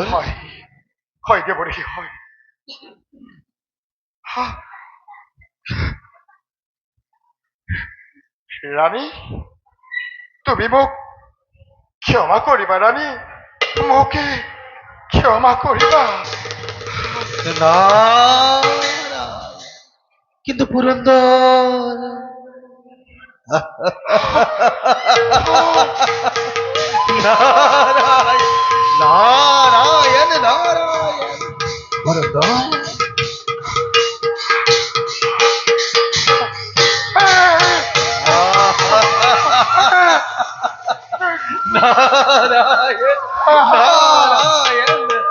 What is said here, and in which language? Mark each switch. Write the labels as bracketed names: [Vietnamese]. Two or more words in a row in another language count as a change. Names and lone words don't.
[Assamese] হয় দেবৰ্ষি হয় ৰাণী তুমি মোক ক্ষমা কৰিবা ৰাণী ক্ষমা করিবা। না না, কিন্তু পুরন্দর নারায়ণ নারায়ণ নারায়ণ পুরন্দর নারায়ণ নারায়ণ